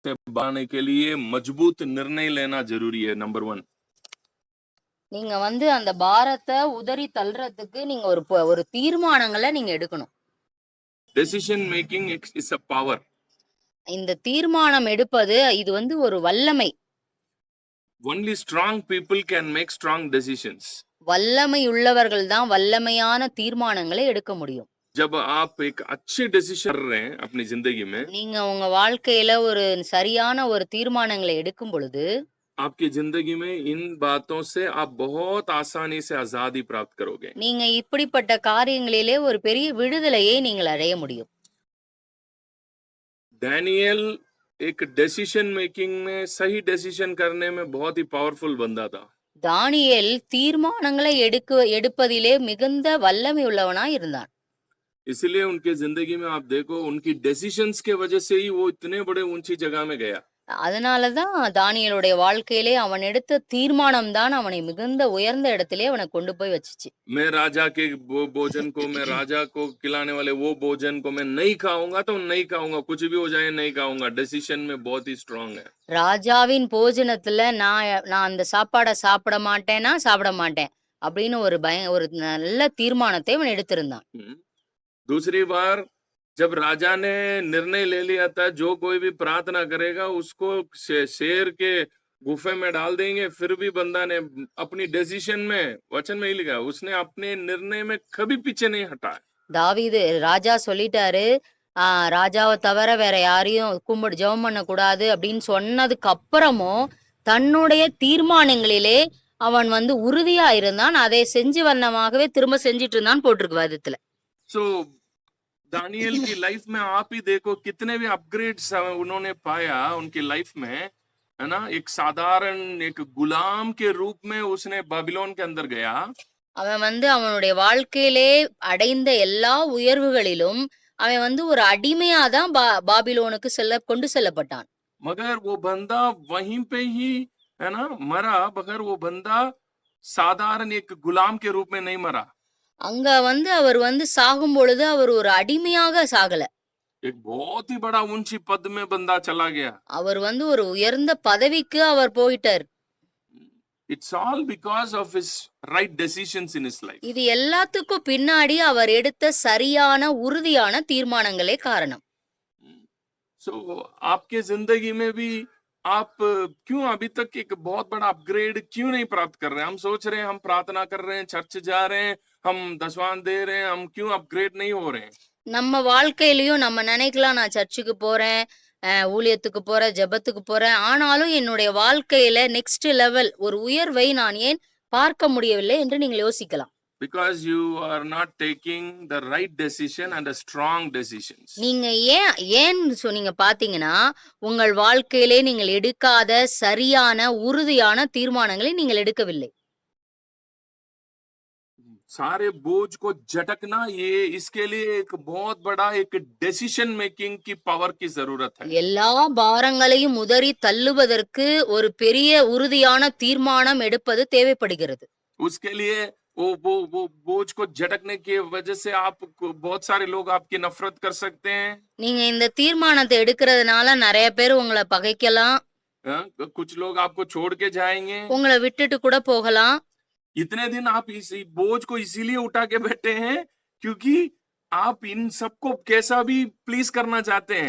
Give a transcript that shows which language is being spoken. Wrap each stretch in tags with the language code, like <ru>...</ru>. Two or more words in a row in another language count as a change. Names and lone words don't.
<hi>से बनाने के लिए मजबूत निर्णय लेना जरूरी है। नंबर 1।</hi> <ta>நீங்க வந்து அந்த பாரத்தை உதறி தள்ளுறதுக்கு நீங்க ஒரு தீர்மானங்களை நீங்க எடுக்கணும்.</ta> <en>Decision making is a power.</en> <ta>இந்த தீர்மானம் எடுப்பது இது வந்து ஒரு வல்லமை.</ta> <en>Only strong people can make strong decisions.</en> <ta>வல்லமை உள்ளவர்கள் தான் வல்லமையான தீர்மானங்களை எடுக்க முடியும்.</ta> <hi>जब आप एक अच्छे डिसीजन कर रहे हैं अपनी जिंदगी में,</hi> <ta>நீங்க உங்க வாழ்க்கையில ஒரு சரியான ஒரு தீர்மானங்களை எடுக்கும் பொழுது</ta> <hi>आपकी जिंदगी में इन बातों से आप बहुत आसानी से आजादी प्राप्त करोगे.</hi> <ta>நீங்க இப்படிப்பட்ட காரியங்களிலே ஒரு பெரிய விடுதலையை நீங்கள் அடைய முடியும்.</ta> <hi>डैनियल एक</hi> <en>decision making</en> <hi>में सही डिसीजन करने में बहुत ही पावरफुल बंदा था.</hi> <ta>தானியேல் தீர்மானங்களை எடுப்பதிலே மிகுந்த வல்லமை உள்ளவனாய் இருந்தான்.</ta> <hi>इसलिए उनके जिंदगी में आप देखो, उनकी डिसीजंस के वजह से ही वो इतने बड़े ऊंची जगह में गया.</hi> <ta>அதனாலதான் தானியேலுடைய வாழ்க்கையிலே அவன் எடுத்த தீர்மானம் தான் அவனை மிகுந்த உயர்ந்த இடத்திலே அவனை கொண்டு போய் வச்சுச்சு.</ta> <hi>मैं राजा के भोजन को, मैं राजा को खिलाने वाले वो भोजन को मैं नहीं खाऊंगा तो नहीं खाऊंगा, कुछ भी हो जाए नहीं खाऊंगा. डिसीजन में बहुत ही स्ट्रांग है.</hi> <ta>ராஜாவின் போஜனத்துல நான் அந்த சாப்பாடை சாப்பிட மாட்டேன்னா சாப்பிட மாட்டேன் அப்படின்னு ஒரு நல்ல தீர்மானத்தை அவன் எடுத்திருந்தான்.</ta> <hi>दूसरी बार जब राजा ने निर्णय ले लिया था, जो कोई भी प्रार्थना करेगा उसको शेर के गुफे में डाल देंगे, फिर भी बंदा ने अपनी डिसीजन में, वचन में ही लिखा, उसने अपने निर्णय में कभी पीछे नहीं हटा.</hi> <ta>தாவீது ராஜா சொல்லிட்டாரு, ராஜாவை தவிர வேற யாரையும் ஜெபம் பண்ண கூடாது அப்படின்னு சொன்னதுக்கு அப்புறமும் தன்னுடைய தீர்மானங்களிலே அவன் வந்து உறுதியா இருந்தான். அதை செஞ்சு வண்ணமாகவே திரும்ப செஞ்சிட்டு இருந்தான் போட்டிருக்கு வேதத்துல.</ta> <hi>So दानियल की लाइफ में आप ही देखो कितने भी अपग्रेड्स उन्होंने पाया उनकी लाइफ में, है ना. एक साधारण एक गुलाम के रूप में उसने बाबिलोन के अंदर गया.</hi> <ta>அவன் வந்து அவனுடைய வாழ்க்கையிலே அடைந்த எல்லா உயர்வுகளிலும் அவன் வந்து ஒரு அடிமையா தான் பாபிலோனுக்கு கொண்டு செல்லப்பட்டான்.</ta> <hi>मगर वो बंदा वहीं पे ही, है ना, मरा. मगर वो बंदा साधारण एक गुलाम के रूप में नहीं मरा.</hi> <ta>அங்க வந்து அவர் வந்து சாகும் பொழுது அவர் ஒரு அடிமையாக சாகல.</ta> <hi>एक बहुत ही बड़ा ऊंची पद में बंदा चला गया.</hi> <ta>அவர் வந்து ஒரு உயர்ந்த பதவிக்கு அவர் போயிட்டார்.</ta> <en>It's all because of his right decisions in his life.</en> <ta>இது எல்லாத்துக்கும் பின்னாடி அவர் எடுத்த சரியான உறுதியான தீர்மானங்களே காரணம்.</ta> <hi>So आपके जिंदगी में भी आप क्यों अभी तक एक बहुत बड़ा अपग्रेड क्यों नहीं प्राप्त कर रहे हैं? हम सोच रहे हैं, हम प्रार्थना कर रहे हैं, चर्च जा रहे हैं, हम दशवान दे रहे हैं, हम क्यों अपग्रेड नहीं हो रहे हैं?</hi> <ta>நம்ம வாழ்க்கையிலயும் நம்ம நினைக்கலாம், நான் சர்ச்சுக்கு போறேன், ஊழியத்துக்கு போறேன், ஜெபத்துக்கு போறேன், ஆனாலும் என்னுடைய வாழ்க்கையில</ta> <en>next level</en> <ta>ஒரு உயர்வை நான் ஏன் பார்க்க முடியவில்லை என்று நீங்கள் யோசிக்கலாம்.</ta> <en>Because you are not taking the right decision and a strong decisions.</en> <ta>நீங்க ஏன் சொன்னீங்க பாத்தீங்கன்னா, உங்கள் வாழ்க்கையிலே நீங்கள் எடுக்காத சரியான உறுதியான தீர்மானங்களை நீங்கள் எடுக்கவில்லை.</ta> <hi>सारे बोझ को झटकना, ये इसके लिए एक बहुत बड़ा एक</hi> <en>decision making</en> <hi>की पावर की जरूरत है.</hi> <ta>எல்லா பாரங்களையும் உதறி தள்ளுவதற்கு ஒரு பெரிய உறுதியான தீர்மானம் எடுப்பது தேவைப்படுகிறது.</ta> <hi>उसके लिए वो बोझ को झटकने की वजह से आप बहुत सारे लोग आपकी नफरत कर सकते हैं.</hi> <ta>நீங்க இந்த தீர்மானத்தை எடுக்கிறதுனால நிறைய பேர் உங்களை பகைக்கலாம்.</ta> <hi>कुछ लोग आपको छोड़ के जाएंगे,</hi> <ta>உங்களை விட்டுட்டு கூட போகலாம்.</ta> <hi>इतने दिन आप इस बोझ को इसीलिए उठा के बैठे हैं क्योंकि आप इन सबको कैसा भी प्लीज करना चाहते हैं.</hi>